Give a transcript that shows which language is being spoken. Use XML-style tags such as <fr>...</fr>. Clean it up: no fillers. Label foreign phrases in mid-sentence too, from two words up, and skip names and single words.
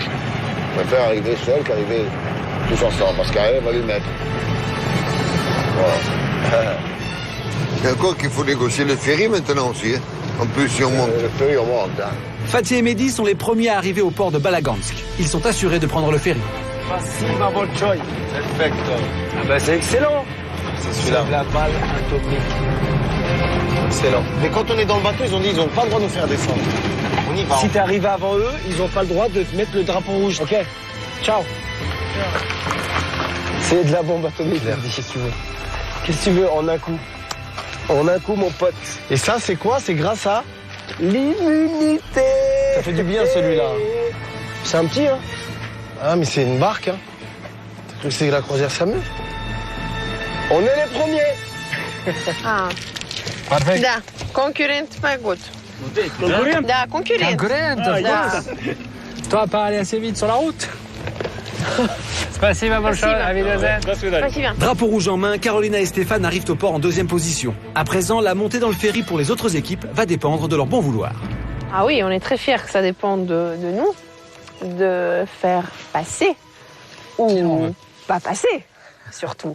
<fr>Je préfère arriver seul qu'arriver tous ensemble, parce qu'elle va lui mettre. Voilà. Il y a encore qu'il faut négocier le ferry maintenant aussi. Hein. En plus, si on monte. Le ferry, on monte. Hein. Fatih et Mehdi sont les premiers à arriver au port de Balagansk. Ils sont assurés de prendre le ferry.</fr> <ru>Spasiba большой.</ru> <fr>Perfecto. Ah ben c'est excellent. C'est celui-là. La balle atomique. Excellent. Mais quand on est dans le bateau, ils ont dit qu'ils n'ont pas le droit de nous faire descendre. On y va. Si t'es arrivé avant eux, ils n'ont pas le droit de mettre le drapeau rouge. Ok. Ciao. C'est de la bombe atomique. Qu'est-ce que tu veux? Qu'est-ce que tu veux en un coup? En un coup, mon pote. Et ça, c'est quoi? C'est grâce à l'immunité. Ça fait du bien, celui-là. C'est un petit, hein? Ah, mais c'est une barque, hein. T'as cru que c'est la croisière Samu? On est les premiers. Ah. Parfait.</fr> <ru>Да, конкурент могут.</ru> <fr>Concurrent.</fr> <ru>Да, конкурент. Да.</ru> <fr>Toi, pas aller assez vite sur la route.</fr> <ru>Spasiba большое,</ru> <de>à Wiedersehen.</de> <ru>Спасибо.</ru> <fr>Drapeau rouge en main, Carolina et Stéphane arrivent au port en deuxième position. À présent, la montée dans le ferry pour les autres équipes va dépendre de leur bon vouloir. Ah oui, on est très fiers que ça dépende de nous, de faire passer ou pas passer, surtout.</fr>